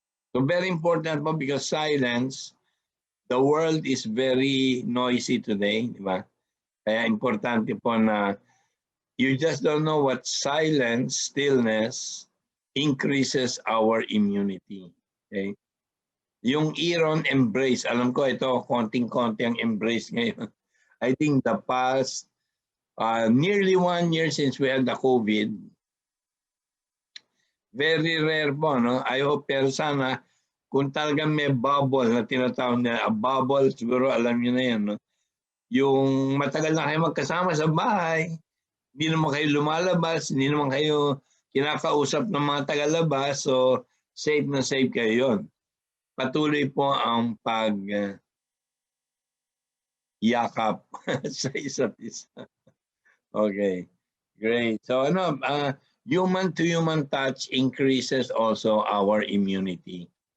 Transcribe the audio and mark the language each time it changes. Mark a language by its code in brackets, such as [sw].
[en] So very important po because silence, the world is very noisy today, di ba? [tl] Kaya importante po na [en] you just don't know what silence, stillness, increases our immunity. Okay? [tl] Yung Iron embrace, alam ko ito, konting-konti ang embrace ngayon. [en] I think the past nearly 1 year since we had the COVID, very rare po, no? I hope, [tl] pero sana, kung talagang may bubble na tinatawag na a bubble, siguro alam niyo na yan, no? Yung matagal na kayo magkasama sa bahay, hindi naman kayo lumalabas, hindi naman kayo kinakausap ng mga tagalabas, so safe na safe kayo yun. Patuloy po ang yakap sa isa't isa. [en] Okay, great. So human-to-human touch increases also our immunity.